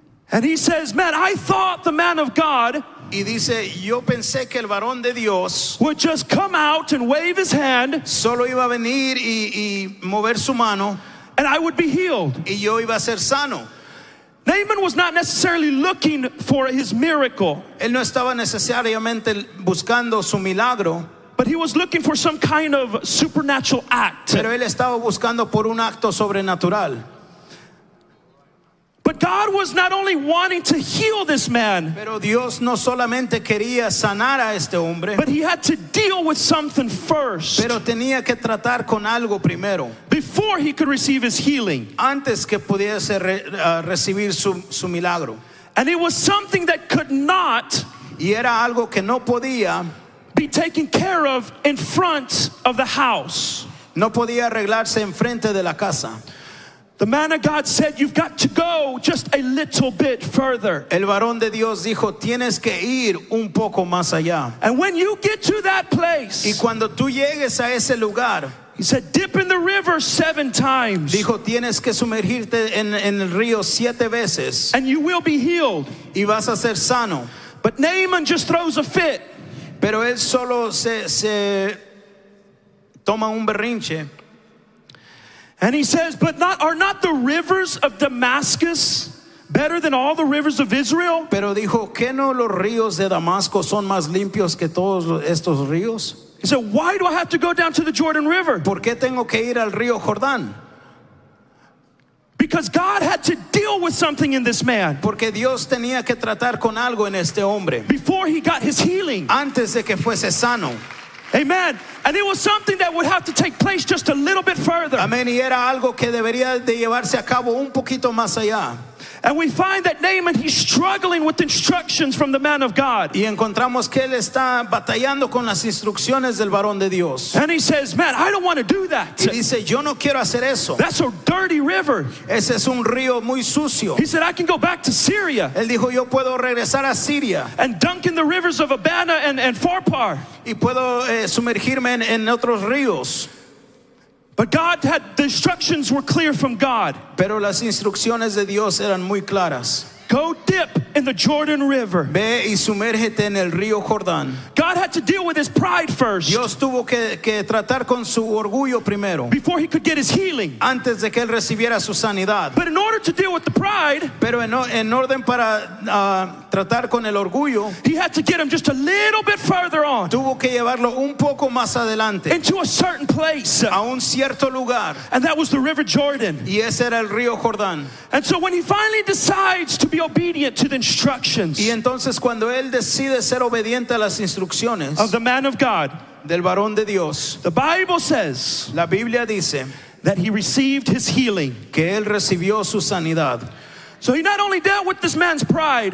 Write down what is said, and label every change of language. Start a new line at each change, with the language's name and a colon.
English: And he says, man, I thought the man of God
Spanish: Y dice, yo pensé que el varón de Dios
English: would just come out and wave his hand
Spanish: solo iba a venir y mover su mano
English: and I would be healed.
Spanish: y yo iba a ser sano.
English: Naaman was not necessarily looking for his miracle,
Spanish: Él no estaba necesariamente buscando su milagro,
English: but he was looking for some kind of supernatural act.
Spanish: pero él estaba buscando por un acto sobrenatural.
English: But God was not only wanting to heal this man,
Spanish: Pero Dios no solamente quería sanar a este hombre,
English: but he had to deal with something first
Spanish: pero tenía que tratar con algo primero,
English: before he could receive his healing.
Spanish: antes que pudiese recibir su milagro.
English: And it was something that could not
Spanish: Y era algo que no podía
English: be taken care of in front of the house.
Spanish: No podía arreglarse enfrente de la casa.
English: The man of God said, you've got to go just a little bit further.
Spanish: El varón de Dios dijo, tienes que ir un poco más allá.
English: And when you get to that
Spanish: Y
English: place,
Spanish: cuando tú llegues a ese lugar,
English: he said, dip in the river 7 times
Spanish: dijo, tienes que sumergirte en el río 7 veces
English: and you will be healed.
Spanish: y vas a ser sano.
English: But Naaman just throws a fit.
Spanish: Pero él solo se toma un berrinche.
English: And he says, but are not the rivers of Damascus better than all the rivers of Israel?
Spanish: Pero dijo, ¿qué no los ríos de Damasco son más limpios que todos estos ríos?
English: He said, why do I have to go down to the Jordan River?
Spanish: ¿Por qué tengo que ir al río Jordán?
English: Because God had to deal with something in this man
Spanish: Porque Dios tenía que tratar con algo en este hombre
English: before he got his healing.
Spanish: antes de que fuese sano.
English: Amen. And it was something that would have to take place just a little bit further.
Spanish: Amén. Y era algo que debería de llevarse a cabo un poquito más allá.
English: And we find that Naaman, he's struggling with instructions from the man of God.
Spanish: Y encontramos que él está batallando con las instrucciones del varón de Dios.
English: And he says, man, I don't want to do that.
Spanish: Y dice, yo no quiero hacer eso.
English: That's a dirty river.
Spanish: Ese es un río muy sucio.
English: He said, I can go back to Syria
Spanish: Él dijo, yo puedo regresar a Siria
English: and dunk in the rivers of Abana and Pharpar.
Spanish: y puedo sumergirme en otros ríos.
English: But the instructions were clear from God.
Spanish: Pero las instrucciones de Dios eran muy claras.
English: Go dip in the Jordan River.
Spanish: Ve y sumérgete en el río Jordán.
English: God had to deal with his pride first
Spanish: Dios tuvo que tratar con su orgullo primero,
English: before he could get his healing.
Spanish: antes de que él recibiera su sanidad.
English: But in order to deal with the pride,
Spanish: Pero en orden para tratar con el orgullo,
English: he had to get him just a little bit further on
Spanish: tuvo que llevarlo un poco más adelante,
English: into a certain place.
Spanish: a un cierto lugar.
English: And that was the River Jordan.
Spanish: Y ese era el río Jordán.
English: And so when he finally decides to be obedient to the instructions
Spanish: Y entonces cuando él decide ser obediente a las instrucciones
English: of the man of God,
Spanish: del varón de Dios,
English: the Bible says
Spanish: la Biblia dice
English: that he received his healing.
Spanish: que él recibió su sanidad.
English: So he not only dealt with this man's pride,